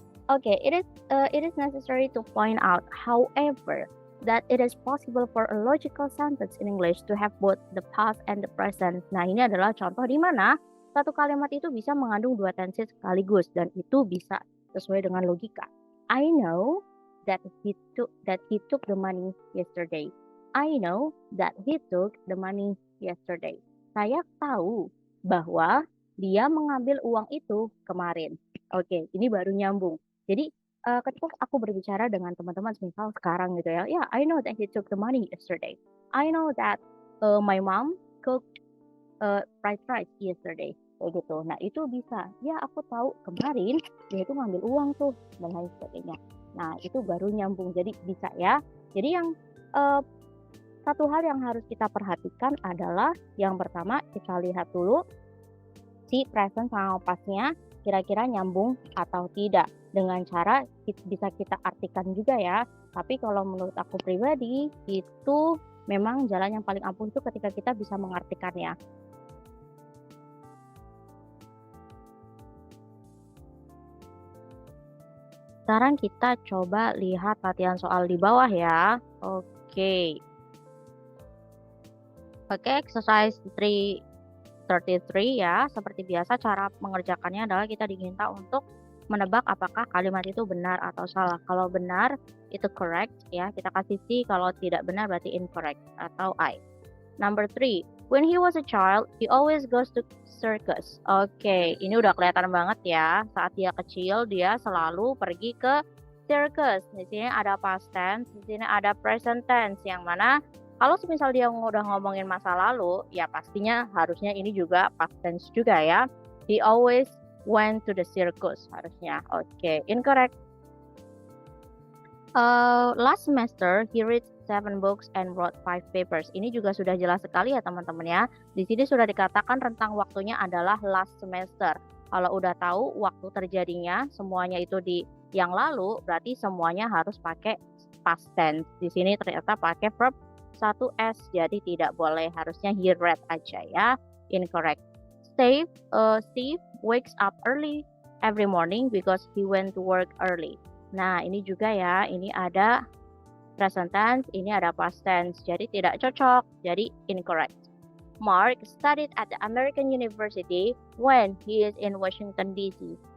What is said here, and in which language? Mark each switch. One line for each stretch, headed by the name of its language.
English: Okay, it is necessary to point out, however, that it is possible for a logical sentence in English to have both the past and the present.
Indonesian: Nah, ini adalah contoh di mana satu kalimat itu bisa mengandung dua tenses sekaligus, dan itu bisa sesuai dengan logika.
English: I know that he took the money yesterday. I know that he took the money yesterday.
Indonesian: Saya tahu bahwa dia mengambil uang itu kemarin. Oke, ini baru nyambung. Jadi ketika aku berbicara dengan teman-teman misal sekarang gitu ya,
English: yeah, I know that he took the money yesterday. I know that my mom cooked fried rice yesterday.
Indonesian: Kayak gitu. Nah, itu bisa. Ya, aku tahu kemarin dia itu ngambil uang tuh dan lain sebagainya. Nah, itu baru nyambung. Jadi bisa ya. Jadi yang satu hal yang harus kita perhatikan adalah yang pertama, kita lihat dulu si present sama pastnya kira-kira nyambung atau tidak, dengan cara bisa kita artikan juga ya. Tapi kalau menurut aku pribadi itu memang jalan yang paling ampuh itu ketika kita bisa mengartikannya. Sekarang kita coba lihat latihan soal di bawah ya. Oke, exercise 333 ya. Seperti biasa cara mengerjakannya adalah kita diminta untuk menebak apakah kalimat itu benar atau salah. Kalau benar itu correct ya, kita kasih C. Kalau tidak benar berarti incorrect atau I.
English: Number 3, when he was a child, he always goes to circus.
Indonesian: Oke, ini udah kelihatan banget ya. Saat dia kecil, dia selalu pergi ke circus. Di sini ada past tense, di sini ada present tense. Yang mana kalau misal dia udah ngomongin masa lalu, ya pastinya harusnya ini juga past tense juga ya.
English: He always went to the circus
Indonesian: harusnya.
English: Oke, incorrect. Last semester he read 7 books and wrote 5 papers.
Indonesian: Ini juga sudah jelas sekali ya teman-teman ya. Di sini sudah dikatakan rentang waktunya adalah last semester. Kalau udah tahu waktu terjadinya semuanya itu di yang lalu, berarti semuanya harus pakai past tense. Di sini ternyata pakai verb 1S, jadi tidak boleh. Harusnya
English: he read
Indonesian: aja ya. Incorrect.
English: Steve wakes up early every morning because he went to work early.
Indonesian: Nah, ini juga ya, ini ada present tense, ini ada past tense, jadi tidak cocok, jadi incorrect.
English: Mark studied at the American University when he is in Washington DC.